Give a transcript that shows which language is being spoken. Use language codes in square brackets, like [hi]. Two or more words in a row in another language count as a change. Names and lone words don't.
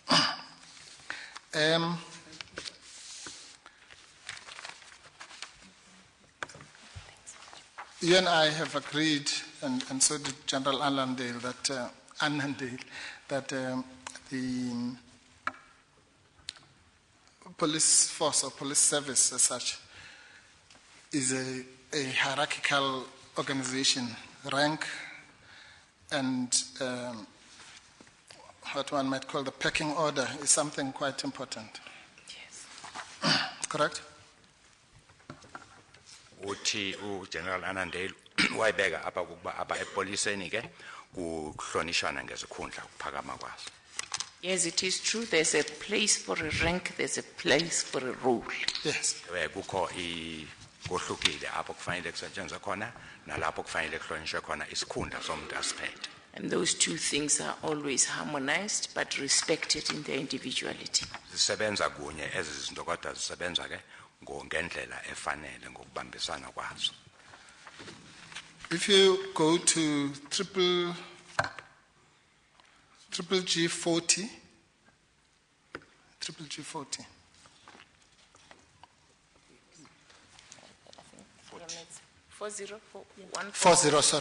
[en] You and I have agreed, and so did General Annandale, that the police force or police service as such is a hierarchical organization. Rank and what one might call the pecking order is something quite important. Yes. Correct? [xh] Uthi uGeneral Annandale wayibeka apha ukuba apha epoliseni ke kuhlonishana ngezikhundla ukuphakama kwazo. [en] Yes, it is true. There's a place for a rank, there's a place for a role. Yes. [xh] Kukho kohlukile apho kufanele kusetshenzwe khona nalapho kufanele kuhlonishwe khona isikhundla somuntu asiphethe. [en] And those two things are always harmonized but respected in their individuality. [xh] Zisebenza kunye ezi zinto kodwa zisebenza ke ngendlela efanele ngokubambisana kwazo. [en] If you go to Triple G 40. Triple G 40. 40, sorry.